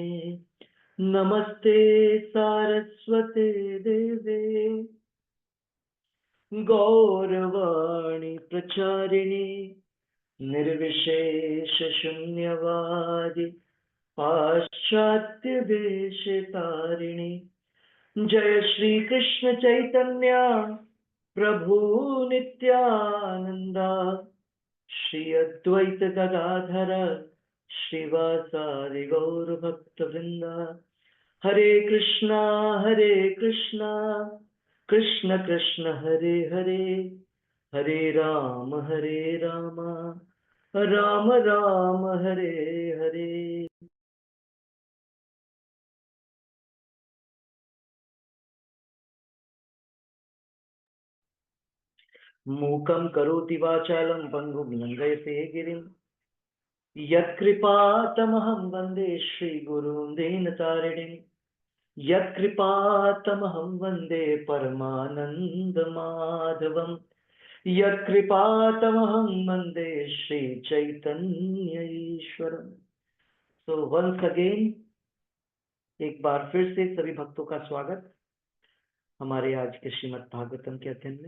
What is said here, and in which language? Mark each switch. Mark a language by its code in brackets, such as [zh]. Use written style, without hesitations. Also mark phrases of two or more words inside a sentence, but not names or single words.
[sa] नमस्ते सारस्वते देवे गौरवाणी प्रचारिणी निर्विशेष शून्यवादी पाश्चात्य देशतारिणी। जय श्री कृष्ण चैतन्य प्रभु नित्यानंदा श्री अद्वैत गदाधर श्रीवासादि गौर भक्त वृंदा। हरे कृष्णा कृष्ण कृष्ण हरे हरे, हरे राम राम राम हरे हरे। मूकं करोति वाचालं पंगुं लंघयते गिरिं यत्कृपातमहं वन्दे श्रीगुरुं दीनतारिणीं। यत्कृपातमहं वन्दे परमानन्दमाधवं। यत्कृपातमहं वन्दे श्रीचैतन्य ईश्वरम्। [en] so once again, [hi] एक बार फिर से सभी भक्तों का स्वागत हमारे आज के श्रीमद् भागवतम के अध्ययन में।